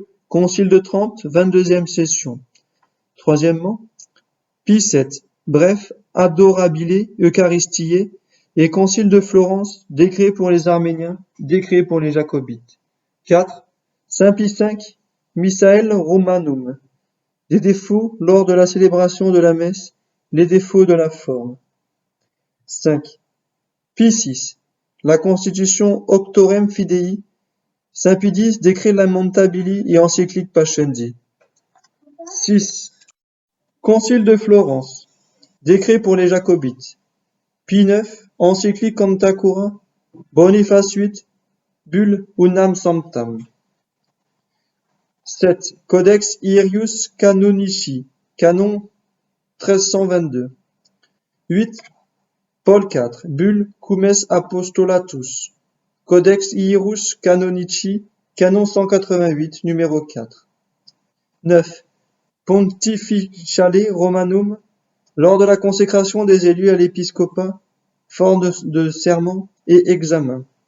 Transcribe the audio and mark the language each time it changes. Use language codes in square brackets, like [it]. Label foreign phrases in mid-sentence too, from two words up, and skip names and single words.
[fr] Concile de Trente, 22e session. Troisièmement, Pie VII, bref, Adorabile Eucharistiae, et Concile de Florence, décret pour les Arméniens, décret pour les Jacobites. 4. Saint Pie V, Missael Romanum. des défauts lors de la célébration de la messe, les défauts de la forme. 5. Pie VI. La constitution Auctorem Fidei, Saint Pie X, Decret Lamentabili et encyclique Pascendi. 6. Concile de Florence, décret pour les Jacobites. Pie IX, encyclique Canta Cura, Boniface VIII, bulle Unam Sanctam. 7. Codex Ierius Canonici, canon 1322. 8. Paul IV, bulle Cumes Apostolatus, Codex Ierus Canonici, canon 188, numéro 4. 9. Pontificale Romanum, lors de la consécration des élus à l'épiscopat, forme de serment et examen.